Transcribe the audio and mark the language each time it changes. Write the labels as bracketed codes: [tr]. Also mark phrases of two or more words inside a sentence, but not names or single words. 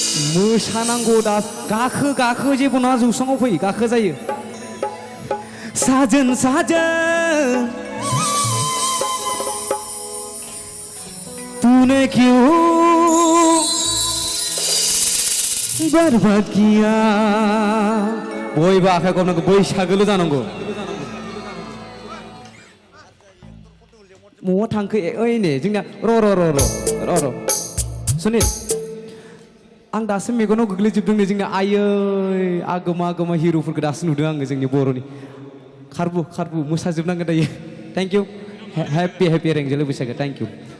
[brx] मोसानांगौ दा गाखो जेबो नङा जौसाङाव फै गाखो जायो [hi] साजन साजन तूने क्यों बर्बाद किया [brx] बयबो आखाइ खबनांगौ बैसागोल' जानांगौ महा थांखो ओइ नै जोंना र' सुनिल आं दासो मेगनाव गोग्लैजोबदों नै जोंना आयै आगोमा हिर'फोरखौ दासो नुदों आङो जोंनि बर'नि खारबु मोसाजोबनांगोन दायो [en] thank you happy [brx] रेंजेले बैसागो [en] thank you